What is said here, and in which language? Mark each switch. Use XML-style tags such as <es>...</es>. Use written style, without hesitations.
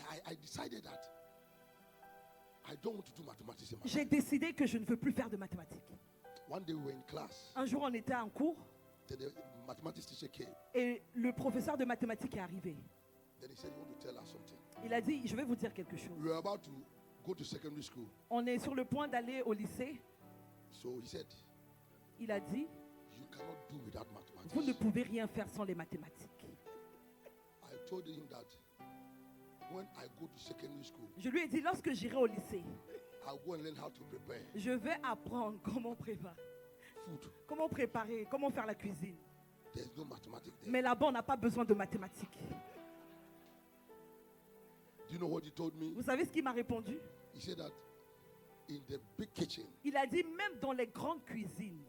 <en>I decided that I don't want to do mathematics in my</en> <fr>J'ai</fr> <en>life.</en> <fr>décidé que je ne veux plus faire de mathématiques.</fr> <en>One day we were in class.</en> <fr>Un jour, on était en cours</fr> <en>Then the mathematics teacher came.</en> <fr>et le professeur de mathématiques est arrivé.</fr> <en>Then he said, "You want to tell us something?"</en> <fr>Il a dit, je vais vous dire quelque chose.</fr> <en>We were about to go to secondary school.</en> <fr>On est sur le point d'aller au lycée.</fr> <en>So he said,</en> <fr>Il a dit,</fr> <en>"You cannot do without</en> <fr>vous ne</fr> <en>mathematics."</en> <fr>pouvez rien faire sans les mathématiques.</fr> <en>I told him that when I go to secondary school,</en> <fr>Je lui ai dit, lorsque j'irai au lycée,</fr> <en>I'll go and learn how to prepare</en> <fr>je vais apprendre comment préparer,</fr> <en>food.</en> <fr>comment faire la cuisine.</fr> <en>There's no mathematics there.</en> <fr>Mais là-bas, on n'a pas besoin de mathématiques.</fr> <en>Do you know what he told me?</en> <fr>Vous savez ce qu'il m'a répondu?</fr> <en>He said that in the big kitchen,</en> <fr>Il a dit, même dans les grandes cuisines,</fr>